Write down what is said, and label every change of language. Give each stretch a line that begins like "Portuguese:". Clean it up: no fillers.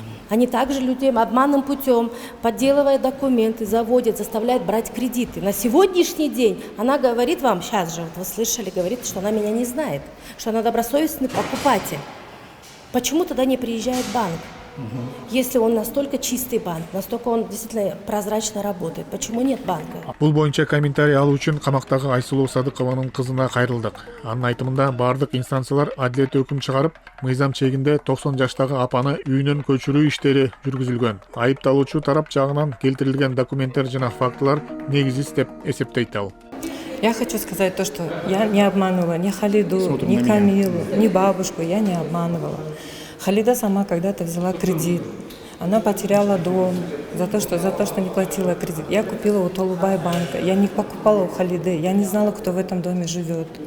Russian: Они также людей обманным путем, подделывая документы, заводят, заставляют брать кредиты. На сегодняшний день она говорит вам, сейчас же, вот вы слышали, говорит, что она меня не знает, что она добросовестный покупатель. Почему тогда не приезжает банк? Если он настолько чистый банк, настолько он действительно прозрачно работает, почему нет банка?
Kyrgyz: Бул боюнча комментарий алуу үчүн камактагы Айсулу Садыкованын кызына кайрылдык. Анын айтымында бардык инстанциялар адилет өкүм чыгарып, мыйзам чегинде 90 жаштагы апаны үйүнөн көчүрүү иштери жүргүзүлгөн. Айыпталуучу тарап жагынан келтирилген документтер жана фактылар негизсиз деп эсептейт ал.
Russian: Я хочу сказать то, что я не обманывала ни Халиду, ни Камилу, ни бабушку, я не обманывала. Халида сама когда-то взяла кредит. Она потеряла дом за то, что не платила кредит. Я купила у Толубай банка. Я не покупала у Халиды. Я не знала, кто в этом доме живет.